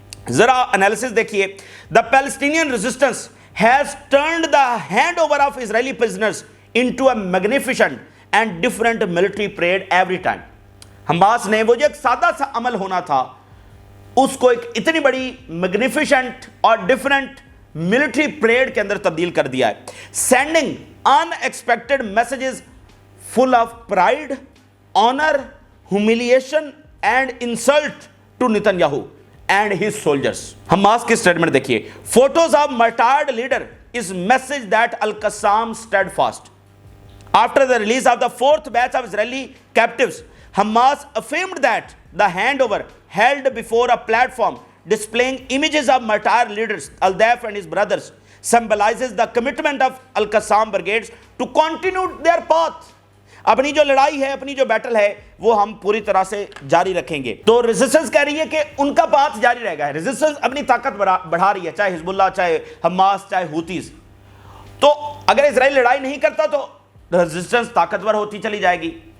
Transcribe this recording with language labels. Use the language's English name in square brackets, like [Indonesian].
[Urdu] ذرا انالیسس دیکھیے. [English] The Palestinian resistance has turned the hand over of Israeli prisoners into a magnificent and different military parade every time. [Urdu] Hamas نے وہ جو ایک سادہ سا عمل ہونا تھا اس کو ایک اتنی بڑی میگنیفیشنٹ اور ڈفرنٹ ملٹری پریڈ کے اندر تبدیل کر دیا ہے. [English] Sending unexpected messages full of pride, honor, humiliation and insult to Netanyahu and his soldiers. [Urdu] Hamas کی سٹیٹمنٹ دیکھیے. [English] Photos of martyred leader is message that Al-Qassam steadfast. After the release of the fourth batch of Israeli captives, Hamas affirmed that the handover held before a platform displaying images of martyred leaders, Al-Daf and his brothers, symbolizes the commitment of Al-Qassam brigades to continue their path. [Urdu] اپنی جو لڑائی ہے، اپنی جو battle ہے وہ ہم پوری طرح سے جاری رکھیں گے. تو ریزسٹنس کہہ رہی ہے کہ ان کا پاتھ جاری رہے گا. ریزسٹنس اپنی طاقت بڑھا رہی ہے، چاہے حزب اللہ، چاہے حماس، چاہے ہوتیز. تو اگر اسرائیل لڑائی نہیں کرتا تو ریزسٹنس طاقتور ہوتی چلی جائے گی.